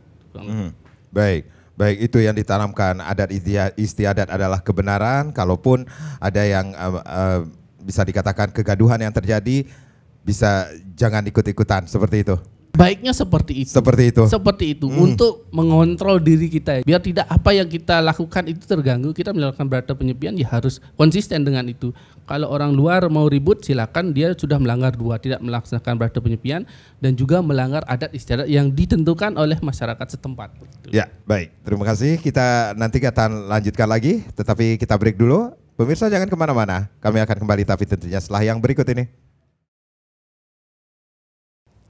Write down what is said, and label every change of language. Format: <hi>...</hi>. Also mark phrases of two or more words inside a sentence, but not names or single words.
<id>Baik, itu yang ditanamkan. Adat istiadat adalah kebenaran. Kalaupun ada yang bisa dikatakan kegaduhan yang terjadi, bisa jangan ikut-ikutan, seperti itu. Baiknya seperti itu. Seperti itu untuk mengontrol diri kita, biar tidak apa yang kita lakukan itu terganggu. Kita melakukan berata penyepian ya harus konsisten dengan itu. Kalau orang luar mau ribut silakan, dia sudah melanggar dua, tidak melaksanakan berata penyepian dan juga melanggar adat istiadat yang ditentukan oleh masyarakat setempat. Ya, baik. Terima kasih. Kita nanti akan lanjutkan lagi, tetapi kita break dulu. Pemirsa jangan kemana-mana. Kami akan kembali tapi tentunya setelah yang berikut ini.</id>